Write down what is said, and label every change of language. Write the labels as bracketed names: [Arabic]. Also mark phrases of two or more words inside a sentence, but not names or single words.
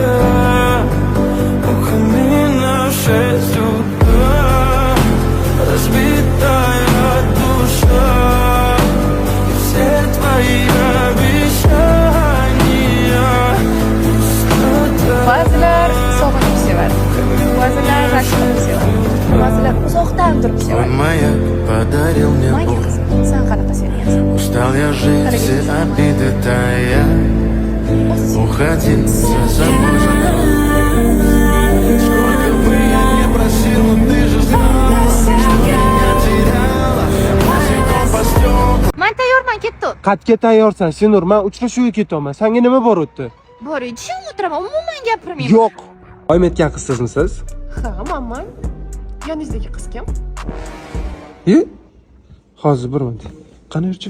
[Russian] У камина в 6 утра разбитая душа и все твои обещания пустота. [Uzbek] Ba'zilar sog'inib sevadi. Ba'zilar rashklanib sevadi. Ba'zilar uzoqdan turib sevadi. [Russian] Маяк подарил мне [Uzbek] Menga [Russian] боль. [Uzbek] qiziq, sen qanaqa sevyapsan? [Russian] Устал я жить, все обиды тая. Уходи, за собой закрой. Сколько бы я не просил, но ты же знала, что меня теряла. Босиком по стеклам. [Uzbek] Men tayyorman, ketdim. Qatga tayyorsan, Senur. Men uchrashuvga ketaman. Senga nima bor o'tdi? Bor edi, ishim o'tiraman, umuman gapirmayman. Yo'q. Oyim aytgan qiz sizmisiz? Ha, manman. Yoningizdagi qiz kim? Hozir bir minut. Qani yurchi?